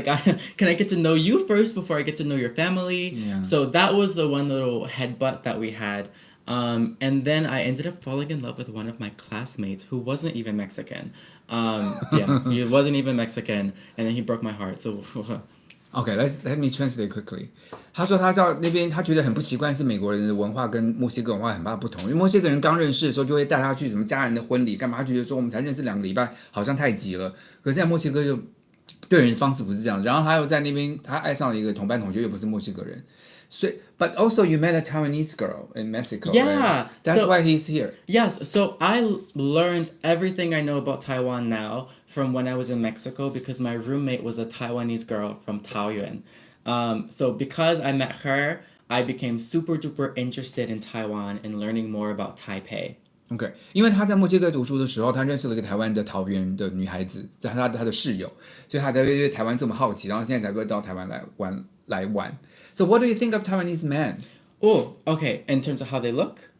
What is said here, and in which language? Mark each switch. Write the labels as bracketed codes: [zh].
[en] Like, can I get to know you first before I get to know your family? Yeah. So that was the one little headbutt that we had. And then I ended up falling in love with one of my classmates who wasn't even Mexican. He wasn't even Mexican, and then he broke my heart. So, okay, let me translate quickly. [zh] 他说他到那边，他觉得很不习惯，是美国人的文化跟墨西哥文化很大不同。因为墨西哥人刚认识的时候，就会带他去什么家人的婚礼，干嘛？他觉得说我们才认识2个礼拜，好像太急了。可是在墨西哥就对人方式不是这样。然后他又在那边，他爱上了一个同班同学，又不是墨西哥人。 [en] So, but also you met a Taiwanese girl in Mexico. Yeah, right? That's why he's here. Yes, so I learned everything I know about Taiwan now from when I was in Mexico because my roommate was a Taiwanese girl from Taoyuan. So because I met her, I became super duper interested in Taiwan and learning more about Taipei. [zh] OK， 因为他在墨西哥读书的时候，他认识了一个台湾的桃园的女孩子，在他的室友，所以他才会对台湾这么好奇，然后现在才会到台湾来玩。 [en] So what do you think of Taiwanese men? Oh, okay. In terms of how they look?